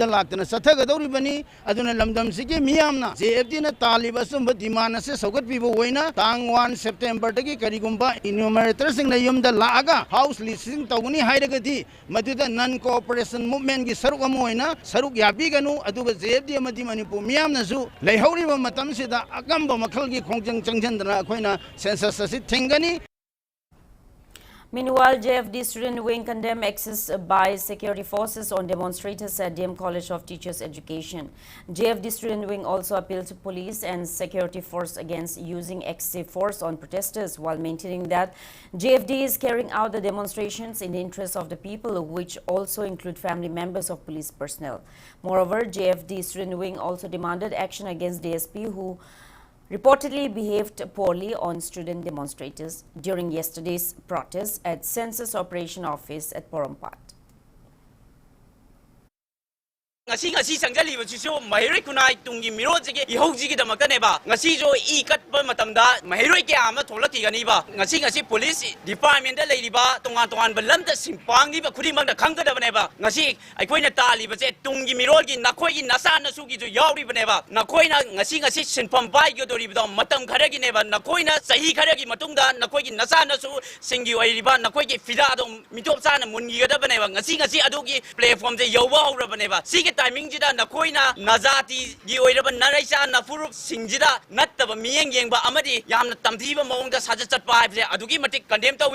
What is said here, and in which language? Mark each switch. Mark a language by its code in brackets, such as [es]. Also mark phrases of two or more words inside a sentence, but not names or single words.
[mni] लाक्तना सथगदौरिबनी अदुना लमदम सिगे मियामना जेएफडी न तालिबा सुंब डिमांड से सौगत पिबो होइना तांग 1 सेप्टेम्बर दगी करिगुंबा इन्यूमरेटर सिंग न युम द लागा [en] house listing [mni] तौगनी हाइरगदी मदुदा [en] non cooperation movement [mni] की सरुक अमो होइना सरुक याबिगनु अदुगा जेएफडी अमदि मणिपुर मियामनासु लैहौरिबा मतम सिदा अकंब मखल की खोंजंग चंगजंदना अखोइना सेंसस असि थिंगनी. [en] Meanwhile, JFD student wing condemned excess by security forces on demonstrators at DM College of Teachers Education. JFD student wing also appealed to police and security force against using excessive force on protesters, while maintaining that JFD is carrying out the demonstrations in the interest of the people, which also include family members of police personnel. Moreover, JFD student wing also demanded action against DSP, who reportedly behaved poorly on student demonstrators during yesterday's protest at Census Operation Office at Porompat. [mni] ngasi sangjalibachisu mahiroi kunai tungi mirojige ihojigi damaktaneba ngasi jo I katpa matamda mahiroi ke ama tholaki gani ba ngasi [en] police department [mni] da leiriba tongan balamda simpangni ba khudi mangda khangadabaneba ngasi aikoina taliba je tungi mirolgi nakhoi gi nasana su gi jo yauri baneba nakoina ngasi sinpham bai gi doribdo matam kharagi neba nakoina sahi kharagi matungda nakoi gi nasana su singi oiriba nakoi gi fida dom mitop sana mungi gada baneba ngasi adugi platform je yoba hora baneba sige timing jida nakoina nazati gi oiraba naraisa nafurup singjida nattaba miyeng yengba amadi yamna tamthiba maungda saja chatpa haibse adugi matik condemn tawi.